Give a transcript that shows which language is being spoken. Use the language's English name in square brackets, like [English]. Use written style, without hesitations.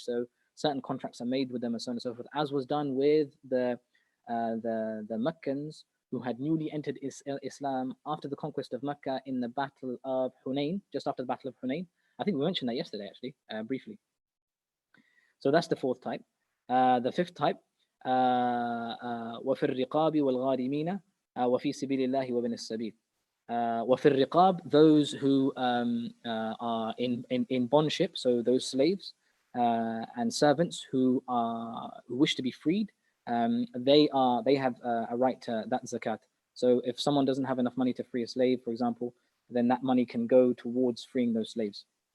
[English] So certain contracts are made with them and so on and so forth, as was done with the Meccans who had newly entered Islam after the conquest of Mecca in the Battle of Hunain, just after the Battle of Hunain. I think we mentioned that yesterday, actually, briefly. So that's the 4th type. The 5th type, [Arabic] وَفِي الرِّقَابِ وَالْغَارِمِينَ وَفِي سَبِيلِ اللَّهِ وَبِنِ السَّبِيلِ. وَفِي الرِّقَابِ, [English] those who are in bondship, so those slaves and servants who wish to be freed, they have a right to that zakat. So if someone doesn't have enough money to free a slave, for example, then that money can go towards freeing those slaves.